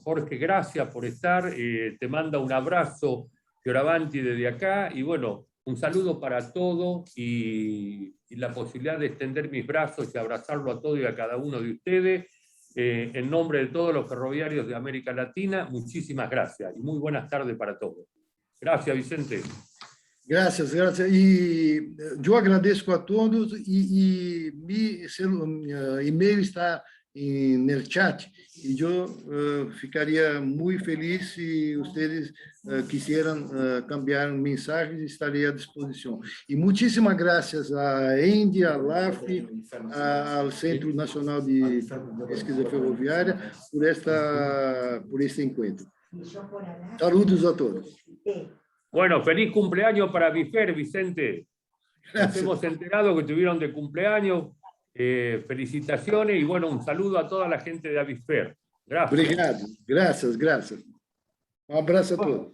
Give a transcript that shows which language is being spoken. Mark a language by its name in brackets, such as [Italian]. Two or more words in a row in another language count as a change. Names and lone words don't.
[Spanish] Jorge, gracias por estar. Te manda un abrazo, Fioravanti, desde acá. Y bueno, un saludo para todos y la posibilidad de extender mis brazos y abrazarlo a todos y a cada uno de ustedes. En nombre de todos los ferroviarios de América Latina, muchísimas gracias y muy buenas tardes para todos. Gracias, Vicente. [Portuguese] Graças, graças. E eu agradeço a todos e meu e-mail está no chat e eu ficaria muito feliz se vocês [Spanish] quisieran cambiar [Portuguese] mensagens, estarei à disposição. E muitíssimas graças à ENDE, à LAF, ao Centro Nacional de Pesquisa Ferroviária por este encontro. [Spanish] Saludos a todos. Bueno, feliz cumpleaños para Bifer, Vicente. Nos hemos enterado que tuvieron de cumpleaños. Felicitaciones y bueno, un saludo a toda la gente de Avisfer. Gracias. Obrigado. Gracias. Un abrazo a todos.